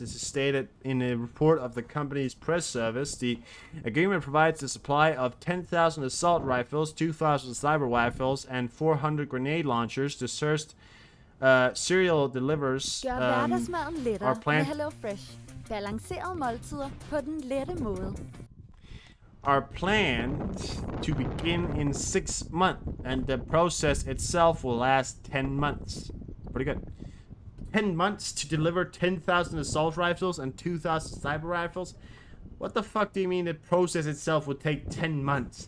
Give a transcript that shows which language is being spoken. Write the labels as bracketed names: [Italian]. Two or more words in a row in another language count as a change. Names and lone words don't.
[English] This is stated in a report of the company's press service. The agreement provides the supply of 10,000 assault rifles, 2,000 sniper rifles, and 400 grenade launchers. The first serial delivers are planned. Hello Fresh. [Danish] Balancerede måltider på den lette måde. [English] Are planned to begin in 6 months, and the process itself will last 10 months. Pretty good. 10 months to deliver 10,000 assault rifles and 2,000 sniper rifles? What the fuck do you mean the process itself would take 10 months?